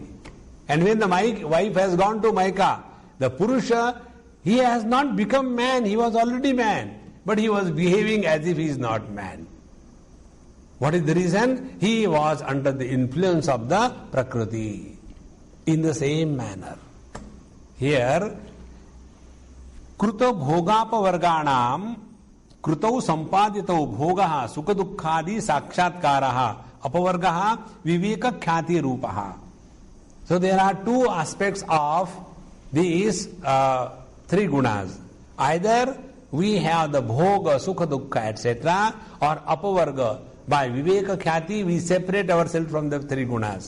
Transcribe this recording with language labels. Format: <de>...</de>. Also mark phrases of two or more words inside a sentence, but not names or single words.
<en>And when the wife has gone to Maika, the Purusha, he has not become man, he was already man. but he was behaving as if he is not man. What is the reason? He was under the influence of the Prakriti. In the same manner, here,</en> <sa>Kruta Bhogapa Varganam, Krutau Sampaditau Bhogaha, Sukha Dukkhadi Sakshatkaraha, Apavargaha, Viveka Khyati Rupaha.</sa> <en>So there are two aspects of these three gunas. Either we have the Bhoga,</en> <sa>Sukha Dukkha,</sa> <en>etc., or Apavarga. By</en> <sa>Viveka Khyati,</sa> <en>we separate ourselves from the three gunas.</en>